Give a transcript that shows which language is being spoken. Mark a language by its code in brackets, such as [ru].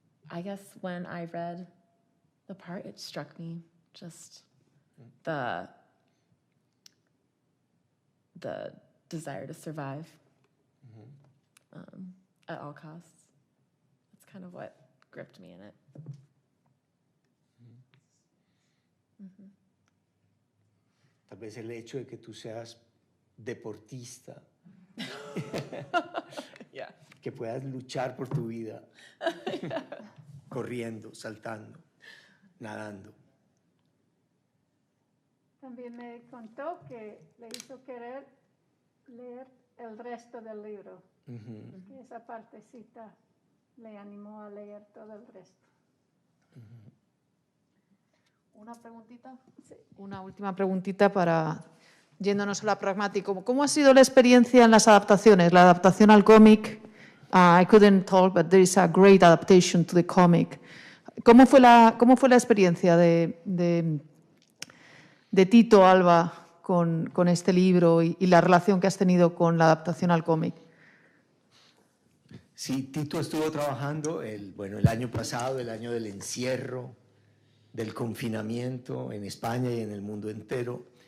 [en] I guess when I read the part, it struck me just the desire to survive at all costs. That's kind of what gripped me in it. [es] Tal vez el hecho de que tú seas deportista, que puedas luchar por tu vida, corriendo, saltando, nadando. También me contó que le hizo querer leer el resto del libro. Que esa partecita le animó a leer todo el resto. Una preguntita. Sí. Una última preguntita para, yéndonos a lo pragmático. ¿Cómo ha sido la experiencia en las adaptaciones? La adaptación al cómic. [en] I couldn't talk, but there is a great adaptation to the comic. [es] ¿Cómo fue la experiencia de Tito Alba con este libro y la relación que has tenido con la adaptación al cómic? Sí, Tito estuvo trabajando el año pasado, el año del encierro, del confinamiento en España y en el mundo entero.